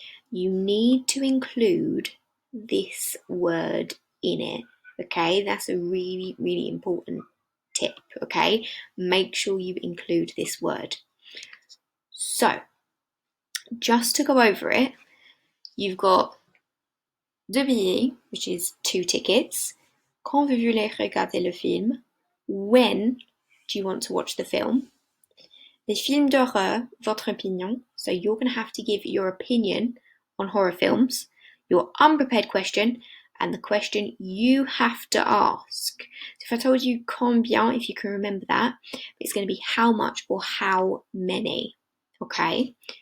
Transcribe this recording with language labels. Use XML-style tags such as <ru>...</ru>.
<en>You need to include this word in it, okay? That's a really, really important tip, okay? Make sure you include this word. So, just to go over it, you've got deux billets, which is 2 tickets.</en> <fr>Quand vous voulez regarder le film?</fr> <en>When do you want to watch the film?</en> <fr>Les films d'horreur, votre opinion.</fr> <en>So you're going to have to give your opinion on horror films, your unprepared question, and the question you have to ask. So if I told you combien, if you can remember that, it's going to be how much or how many. Okay?</en>